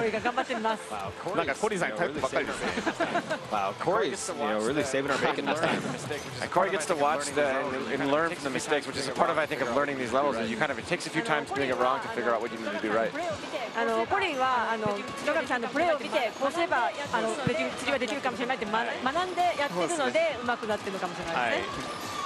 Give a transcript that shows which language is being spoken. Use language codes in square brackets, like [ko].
[ja] コリが頑張ってみます。なんかコリさんに頼ってばっかりですね。 [en] Wow, Corey's, really saving our bacon this time. Corey gets to watch and learn from the mistakes, which is a part of, I think, of learning these levels. Is you kind of, it takes a few times doing it wrong to figure out what you need to do right. [ja] コリンは野上さんのプレーを見てこうすれば次はできるかもしれないって学んでやってるので上手くなってるのかもしれないですね。